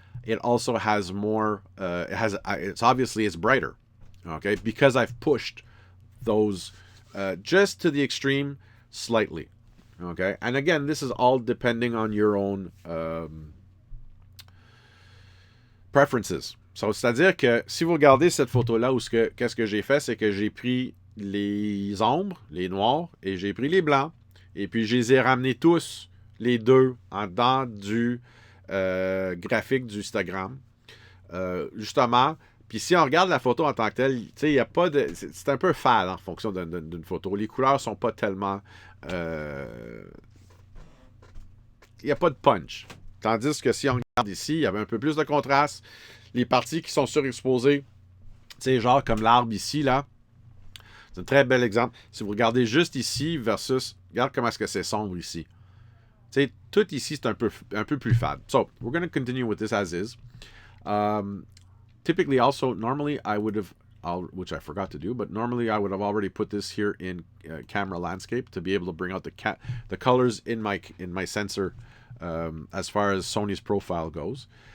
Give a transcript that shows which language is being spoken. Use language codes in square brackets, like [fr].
[en] It also has more. It's obviously it's brighter. Okay, because I've pushed those just to the extreme slightly. Okay, and again, this is all depending on your own preferences. [fr] So, c'est-à-dire que si vous regardez cette photo-là, où qu'est-ce que j'ai fait, c'est que j'ai pris les ombres, les noirs, et j'ai pris les blancs, et puis je les ai ramenés tous, les deux, en dedans du graphique du Instagram. Justement, puis si on regarde la photo en tant que telle, tu sais, il n'y a pas de... C'est un peu fade en fonction d'une photo. Les couleurs sont pas tellement... Il n'y a pas de punch. Tandis que si on regarde ici, il y avait un peu plus de contraste. Les parties qui sont surexposées, tu sais, genre comme l'arbre ici, là, c'est un très bel exemple. Si vous regardez juste ici versus... Regarde comment est-ce que c'est sombre ici. Tu sais, tout ici, c'est un peu plus fade. [en] So, we're going to continue with this as is. Typically, also, normally I would have, which I forgot to do, but normally I would have already put this here in camera landscape to be able to bring out the colors in my sensor as far as Sony's profile goes.